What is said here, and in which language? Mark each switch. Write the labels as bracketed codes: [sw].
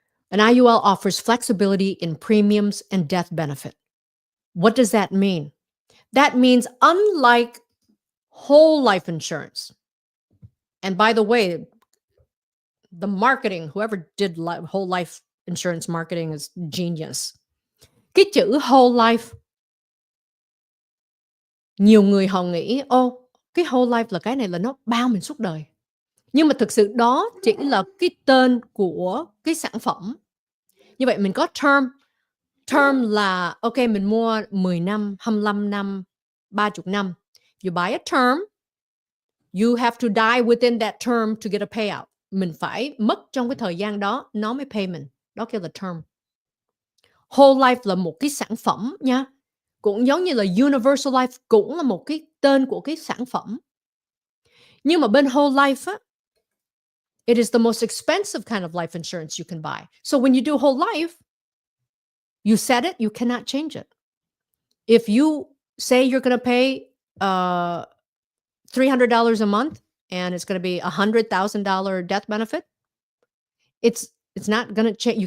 [en] An IUL offers flexibility in premiums and death benefit. What does that mean? That means unlike whole life insurance, and by the way, the marketing, whoever did whole life insurance marketing is genius. [vi] Cái chữ whole life, nhiều người họ nghĩ, cái whole life là cái này là nó bao mình suốt đời. Nhưng mà thực sự đó chỉ là cái tên của cái sản phẩm. Như vậy mình có term. Term là, ok, mình mua 10 năm, 25 năm, 30 năm. [en] You buy a term, you have to die within that term to get a payout. [vi] Mình phải mất trong cái thời gian đó, nó mới pay mình. Đó kêu là term. Whole life là một cái sản phẩm nha. Cũng giống như là universal life cũng là một cái tên của cái sản phẩm. Nhưng mà bên whole life á, [en] it is the most expensive kind of life insurance you can buy. So when you do whole life, you set it, you cannot change it. If you say you're going to pay $300 a month and it's going to be $100,000 death benefit, it's not going to change.